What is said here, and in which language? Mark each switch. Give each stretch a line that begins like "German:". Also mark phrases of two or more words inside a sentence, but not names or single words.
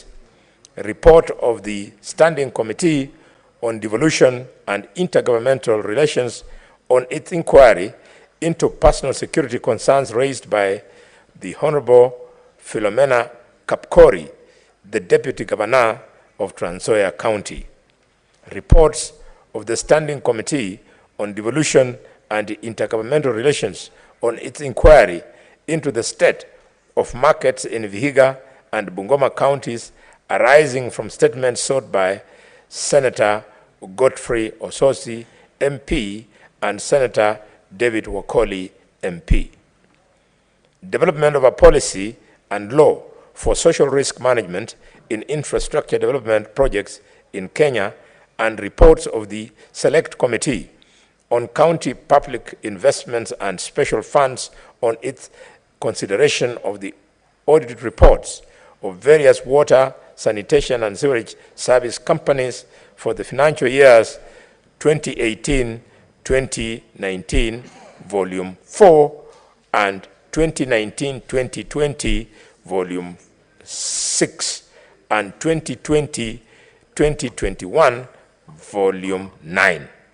English: Report of the Standing Committee on Devolution and Intergovernmental Relations on its inquiry into personal security concerns raised by the Honorable Philomena Kapkori, the Deputy Governor of Trans Nzoia County. Reports of the Standing Committee on Devolution and Intergovernmental Relations on its inquiry into the state of markets in Vihiga and Bungoma counties arising from statements sought by Senator Godfrey Ososi, MP, and Senator David Wakoli, MP. Development of a policy and law for social risk management in infrastructure development projects in Kenya, and reports of the Select Committee on County Public Investments and Special Funds on its consideration of the audited reports of various water, sanitation, and sewerage service companies for the financial years 2018-2019, Volume 4, and 2019-2020, Volume 6, and 2020-2021, Volume 9.